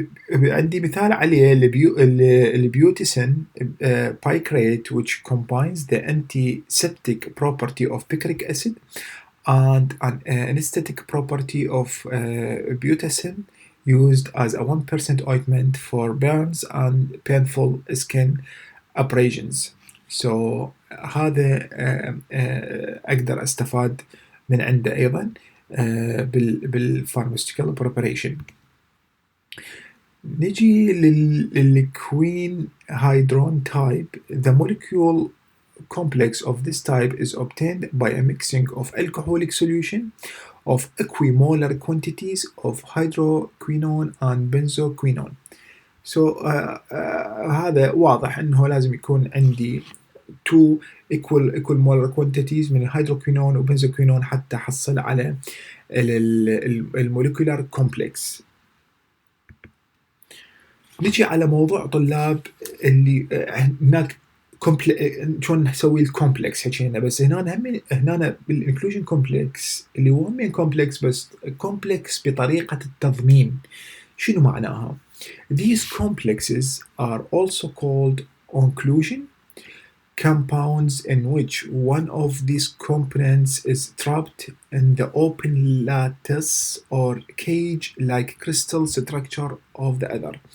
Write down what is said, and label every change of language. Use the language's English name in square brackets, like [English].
[Arabic] عندي مثال عليه البيوتيسين بايكريت [English] which combines the antiseptic property of picric acid and an anesthetic property of butacin used as a 1% ointment for burns and painful skin abrasions. So [Arabic] هذا أقدر أستفاد من عنده أيضا بالفارماسيوتيكال [English] preparation. [Arabic] نجي للكوين هيدرون [English] type. The molecule complex of this type is obtained by a mixing of alcoholic solution of equimolar quantities of hydroquinone and benzoquinone. [Arabic] So هذا واضح انه لازم يكون عندي [English] two equal molar quantities [Arabic] من الهيدروكوينون وبنزوكوينون حتى احصل على الموليكولار كومبلكس. نجي على موضوع طلاب اللي هناك شلون نسوي الكومبلكس حكينا، بس هنا بالانكلوجن كومبلكس اللي هو هم كومبلكس بس كومبلكس بطريقة التضمين. شنو معناها؟ [English] These complexes are also called onclusion compounds in which one of these components is trapped in the open lattice or cage-like crystal structure of the other.